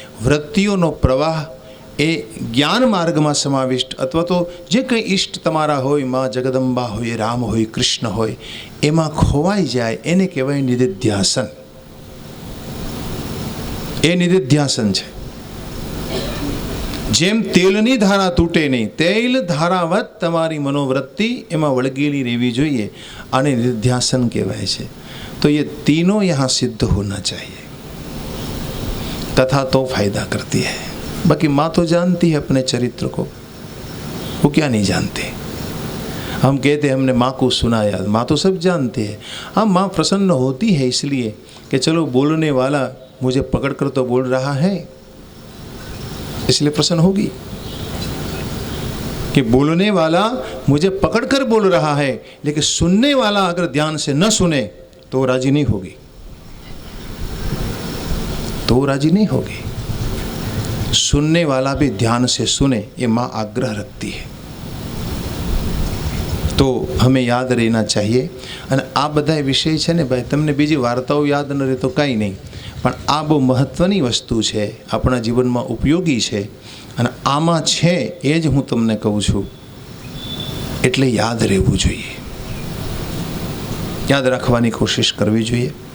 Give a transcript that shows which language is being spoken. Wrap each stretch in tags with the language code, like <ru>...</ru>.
<gu>વૃત્તિઓનો પ્રવાહ એ જ્ઞાન માર્ગમાં સમાવિષ્ટ અથવા તો જે કંઈ ઈષ્ટ તમારા હોય, મા જગદંબા હોય, રામ હોય, કૃષ્ણ હોય, એમાં ખોવાઈ જાય. એને કહેવાય નિધિધ્યાસન. એ નિધિધ્યાસન છે. જેમ તેલની ધારા તૂટે નહીં, તેલ ધારાવત તમારી મનોવૃત્તિ એમાં વળગેલી રહેવી જોઈએ. આને નિધિધ્યાસન કહેવાય છે.</gu> <hi>तो ये तीनों यहाँ सिद्ध होना चाहिए. कथा तो फायदा करती है, बाकी माँ तो जानती है अपने चरित्र को, वो क्या नहीं जानते. हम कहते हैं हमने माँ को सुनाया, माँ तो सब जानते हैं. हाँ, माँ प्रसन्न होती है इसलिए कि चलो बोलने वाला मुझे पकड़ कर तो बोल रहा है, इसलिए प्रसन्न होगी कि बोलने वाला मुझे पकड़ कर बोल रहा है. लेकिन सुनने वाला अगर ध्यान से न सुने तो राजी नहीं होगी, तो राजी नहीं होगी. सुनने वाला भी ध्यान से सुने, ये माँ आग्रह रखती है. तो हमें याद रहना चाहिए.</hi> <gu>અને આ બધા વિષય છે ને ભાઈ, તમને બીજી વાર્તાઓ યાદ ન રહે તો કાંઈ નહીં, પણ આ બહુ મહત્ત્વની વસ્તુ છે, આપણા જીવનમાં ઉપયોગી છે. અને આમાં છે એ જ હું તમને કહું છું, એટલે યાદ રહેવું જોઈએ, યાદ રાખવાની કોશિશ કરવી જોઈએ.</gu>